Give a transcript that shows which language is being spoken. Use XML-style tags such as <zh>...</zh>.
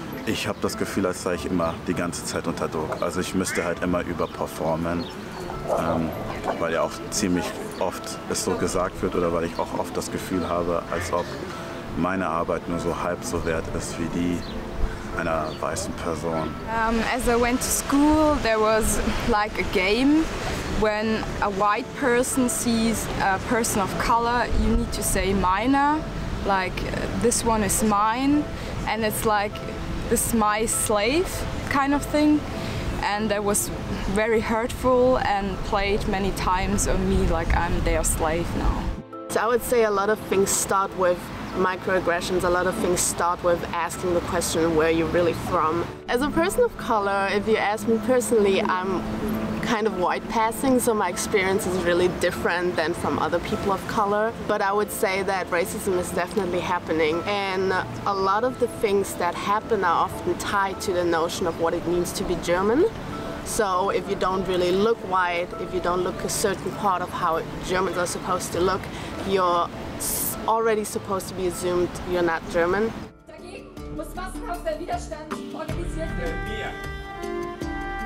<de>Ich habe das Gefühl, als sei ich immer die ganze Zeit unter Druck. Also ich müsste halt immer überperformen, weil ja auch ziemlich oft es so gesagt wird oder weil ich auch oft das Gefühl habe, als ob meine Arbeit nur so halb so wert ist wie die einer weißen Person.</de> <en>As I went to school, there was like a game. When a white person sees a person of color, you need to say meiner, like this one is mine, and it's like this is my slave kind of thing. And that was very hurtful and played many times on me like I'm their slave now. So I would say a lot of things start with microaggressions. A lot of things start with asking the question, where you're really from. As a person of color, if you ask me personally, I'm kind of white passing, so my experience is really different than from other people of color. But I would say that racism is definitely happening, and a lot of the things that happen are often tied to the notion of what it means to be German. So if you don't really look white, if you don't look a certain part of how Germans are supposed to look, you're already supposed to be assumed you're not German.</en> <de>Dagegen muss massenhaft der Widerstand organisiert werden.</de>